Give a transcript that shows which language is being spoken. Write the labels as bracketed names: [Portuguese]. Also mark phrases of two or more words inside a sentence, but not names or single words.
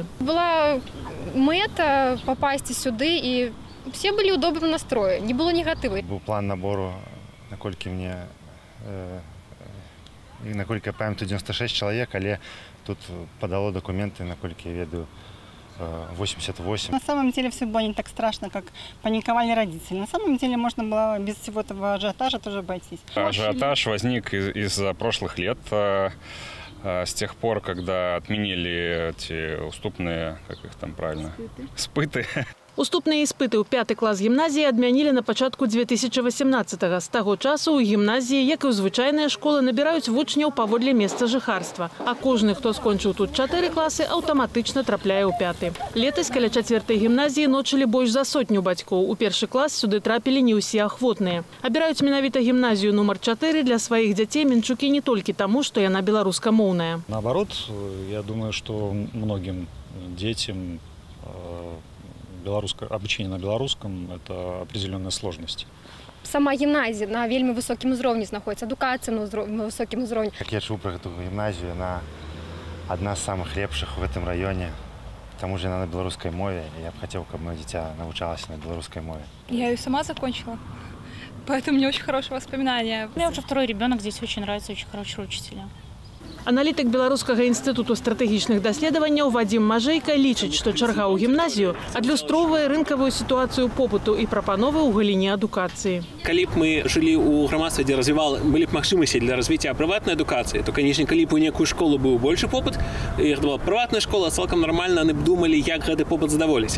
[Belarusian] Была мэта попасть сюды, і все былі ў добрым настроі, не было негатыву. Быў план набору, наколькі я памятаю, 96 чалавек, але тут падало документы, наколькі я ведаю, 88. [Russian] На самом деле все было не так страшно, как паниковали родители. На самом деле можно было без всего этого ажиотажа тоже обойтись. Ажиотаж возник из-за прошлых лет, с тех пор, когда отменили эти уступные, как их там правильно, [Belarusian] спыты. Уступныя іспыты ў 5 клас гімназіі адмянілі на пачатку 2018-го. З таго часу ў гімназіі, як і ў звычайныя школы, набіраюць вучняў паводле месца жыхарства. А кожны, хто скончыў тут 4 класы, аўтаматычна трапляе ў 5. Летась каля 4-й гімназіі ночылі больш за 100 бацькоў. У першы клас сюды трапілі не ўсе ахвотныя. Абіраюць менавіта гімназію нумар 4 для сваіх дзяцей менчукі не толькі таму, што яна беларускамоўная. [Russian] Наоборот, я думаю, что многим детям обучение на белорусском – это определенная сложность. [Belarusian] Сама гімназія на вельмі высокім узроўні знаходіцца, адукацыя на высокім узроўні. [Russian] Как я чуў про эту гимназию, она одна из самых лепших в этом районе. К тому же она на белорусской мове. Я бы хотел, чтобы мое дитя научалось на белорусской мове. Я ее сама закончила, поэтому у меня очень хорошие воспоминания. У меня уже второй ребенок, здесь очень нравится, очень хорошие учителя. [Belarusian] Аналітык Беларускага інстытуту стратэгічных даследаванняў Вадзім Мажэйка лічыць, што чарга ў гімназію адлюстроўвае рынкавую сітуацыю попыту і прапановы ў галіне адукацыі. Калі б мы жылі ў грамадстве, дзе былі б магчымасці для развіцця прыватнай адукацыі, то, канечне, калі б у некую школу быў большы попыт, і гэта была прыватная школа, цалкам нармальна яны б думалі, як гэты попыт задаволіць.